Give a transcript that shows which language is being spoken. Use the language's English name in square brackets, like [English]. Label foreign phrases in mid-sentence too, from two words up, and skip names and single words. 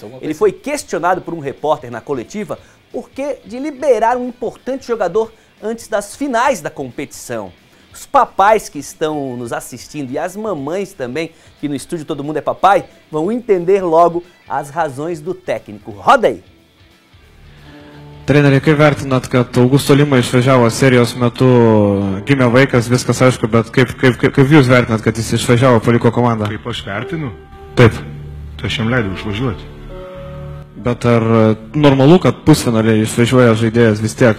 [Portuguese] ele foi questionado por um repórter na coletiva por que de liberar um importante jogador antes das finais da competição. Os papais que estão nos assistindo e as mamães também, que no estúdio todo mundo é papai, vão entender logo as razões do técnico. Roda aí! [Lithuanian] Treneri, kaip vertinat, kad Augusto Lima išvažiavo serijos metu, gimė vaikas, viskas aišku, bet kaip jūs vertinat, kad jis išvažiavo, paliko komandą? Kaip aš vertinu? Taip. Tai aš jam leidau išvažiuoti. Bet ar normalu, kad pusfinaliai išvažiuoja žaidėjas vis tiek?